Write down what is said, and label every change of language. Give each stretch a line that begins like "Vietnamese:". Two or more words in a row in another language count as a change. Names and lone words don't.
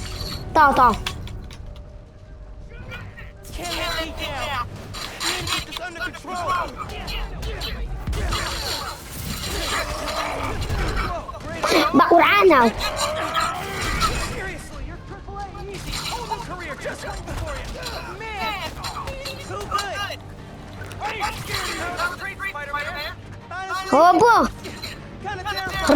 English: Can't let me down. Need to get this under control.
Central Kurdish: بە قورعانە
English: Seriously, you're AAA easy. Whole new career just waiting for you. Man, too good. Are you scared of the street, Spider-Man? Honestly, هۆ بۆ kind of terrifying.